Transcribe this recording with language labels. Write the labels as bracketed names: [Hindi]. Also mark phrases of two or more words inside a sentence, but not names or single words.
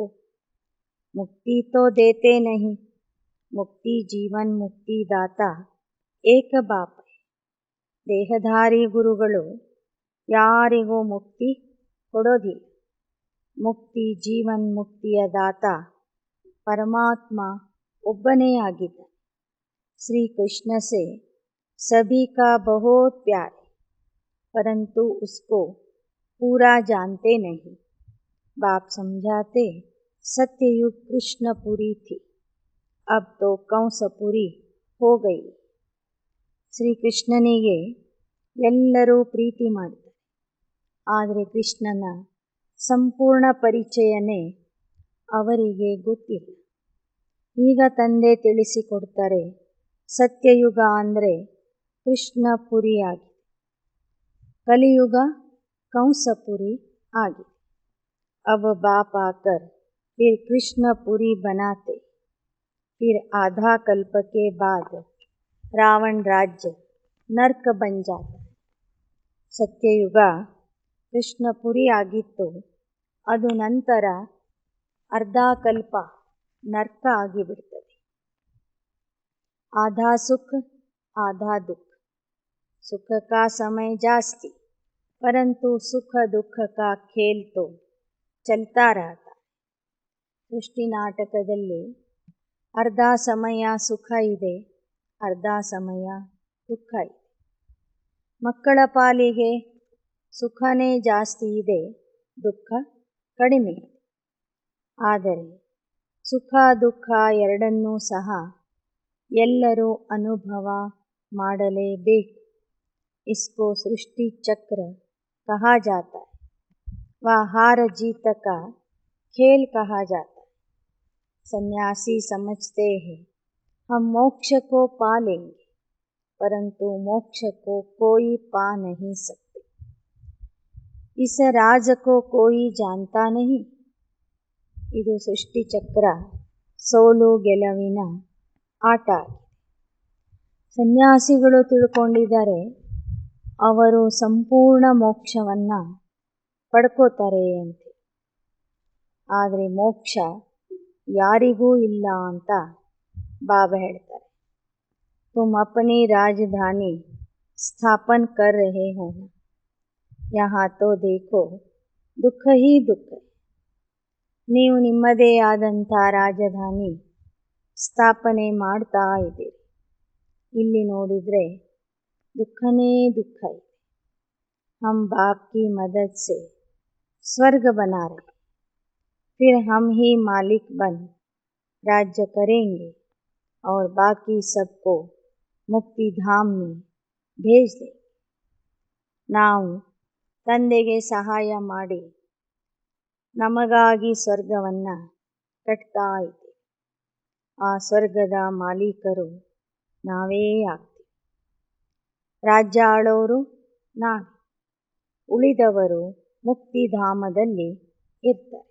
[Hindi] मुक्ति तो देते नहीं, मुक्ति जीवन मुक्ति दाता एक बाप. [Kannada] ದೇಹಧಾರಿ ಗುರುಗಳು ಯಾರಿಗೂ ಮುಕ್ತಿ ಕೊಡೋದಿಲ್ಲ. ಮುಕ್ತಿ ಜೀವನ್ ಮುಕ್ತಿಯ ದಾತ ಪರಮಾತ್ಮ ಒಬ್ಬನೇ ಆಗಿದ್ದ. [Hindi] श्री कृष्ण से सभी का बहुत प्यार है, परंतु उसको पूरा जानते नहीं. बाप समझाते सत्ययुग कृष्णपुरी थी, अब तो कंसपुरी हो गई. [Kannada] ಶ್ರೀಕೃಷ್ಣನಿಗೆ ಎಲ್ಲರೂ ಪ್ರೀತಿ ಮಾಡ್ತಾರೆ, ಆದರೆ ಕೃಷ್ಣನ ಸಂಪೂರ್ಣ ಪರಿಚಯನೇ ಅವರಿಗೆ ಗೊತ್ತಿಲ್ಲ. ಈಗ ತಂದೆ ತಿಳಿಸಿಕೊಡ್ತಾರೆ, ಸತ್ಯಯುಗ ಅಂದರೆ ಕೃಷ್ಣಪುರಿ ಆಗಿದೆ, ಕಲಿಯುಗ ಕಂಸಪುರಿ ಆಗಿದೆ. [Hindi] अब बाप आकर फिर कृष्णपुरी बनाते. फिर आधा कल्प के बाद रावण राज्य नर्क बन जाता है. [Kannada] ಸತ್ಯಯುಗ ಕೃಷ್ಣಪುರಿ ಆಗಿತ್ತು, ಅದು ನಂತರ ಅರ್ಧಾಕಲ್ಪ ನರ್ಕ ಆಗಿಬಿಡ್ತದೆ. [Hindi] आधा सुख आधा दुख. सुख का समय जास्ती, परंतु सुख दुख का खेल तो चलता रहता. [Kannada] ಸೃಷ್ಟಿ ನಾಟಕದಲ್ಲಿ ಅರ್ಧ ಸಮಯ ಸುಖ ಇದೆ, ಅರ್ಧ ಸಮಯ ದುಃಖ ಇದೆ. ಮಕ್ಕಳ ಪಾಲಿಗೆ ಸುಖನೇ ಜಾಸ್ತಿ ಇದೆ, ದುಃಖ ಕಡಿಮೆ ಇದೆ. ಆದರೆ ಸುಖ ದುಃಖ ಎರಡನ್ನೂ ಸಹ ಎಲ್ಲರೂ ಅನುಭವ ಮಾಡಲೇಬೇಕು. [Hindi] इसको सृष्टि चक्र कहा जाता है व हार जीत का खेल कहा जाता है. सन्यासी समझते हैं हम मोक्ष को पा लेंगे, परंतु मोक्ष को कोई पा नहीं सकते. इस राज को कोई जानता नहीं. [Kannada] ಇದು ಸೃಷ್ಟಿ ಚಕ್ರ, ಸೋಲು ಗೆಲುವಿನ ಆಟ. ಸನ್ಯಾಸಿಗಳು ತಿಳ್ಕೊಂಡಿದ್ದಾರೆ ಅವರು ಸಂಪೂರ್ಣ ಮೋಕ್ಷವನ್ನು ಪಡ್ಕೋತಾರೆ ಅಂತ. ಆದರೆ ಮೋಕ್ಷ ಯಾರಿಗೂ ಇಲ್ಲ ಅಂತ ಬಾಬಾ ಹೇಳ್ತಾರೆ. [Hindi] तुम अपनी राजधानी स्थापन कर रहे हो ना, यहाँ तो देखो दुख ही दुख है. [Kannada] ನೀವು ನಿಮ್ಮದೇ ಆದಂಥ ರಾಜಧಾನಿ ಸ್ಥಾಪನೆ ಮಾಡ್ತಾ ಇದ್ದೀರಿ. ಇಲ್ಲಿ ನೋಡಿದರೆ [Hindi] दुखने दुख है. हम बाप की मदद से स्वर्ग बना रहे, फिर हम ही मालिक बन राज्य करेंगे और बाकी सबको मुक्ति धाम में भेज देंगे. [Kannada] ನಾವು ತಂದೆಗೆ ಸಹಾಯ ಮಾಡಿ ನಮಗಾಗಿ ಸ್ವರ್ಗವನ್ನು ಕಟ್ತಾ ಇದ್ದೀವಿ. ಆ ಸ್ವರ್ಗದ ಮಾಲೀಕರು ನಾವೇ ಆಗ್ತೀವಿ. ರಾಜ್ಯ ಆಳೋರು ನಾವೇ, ಉಳಿದವರು ಮುಕ್ತಿಧಾಮದಲ್ಲಿ ಇರ್ತಾರೆ.